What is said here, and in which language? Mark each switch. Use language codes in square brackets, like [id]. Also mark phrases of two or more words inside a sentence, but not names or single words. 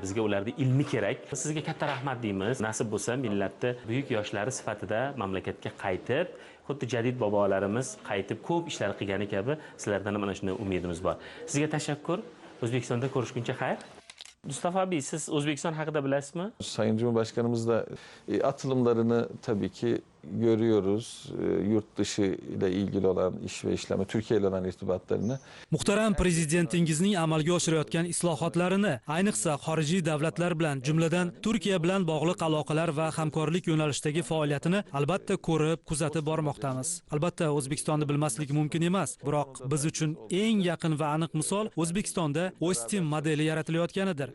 [uz] Bizga ularning ilmi kerak. Sizga katta rahmat deymiz. Nasib bo'lsa, millatni buyuk yoshlari sifatida mamlakatga qaytib, xuddi jadid bobolarimiz qaytib ko'p ishlar qilgani kabi sizlardan ham mana shunday umidimiz bor. Sizga tashakkur. O'zbekistonda ko'rishguncha xayr. Mustafa abi, siz O'zbekiston haqida bilasizmi? [tr] Sayın Cumhurbaşkanımız da atılımlarını tabii ki görüyoruz. Yurt dışı ile ilgili olan iş ve işleme, Türkiye ile olan irtibatlarını. [uz] Muhtaram prezidentingizning amalga oshirayotgan islohotlarini, ayniqsa xorijiy davlatlar bilan, jumladan Turkiya bilan bog'liq aloqalar va hamkorlik yo'nalishidagi faoliyatini albatta ko'rib, kuzatib bormoqdamiz. Albatta O'zbekistonni bilmaslik mumkin emas, biroq biz uchun eng yaqin va aniq misol O'zbekistonda OSTEM modeli yaratilayotganidir.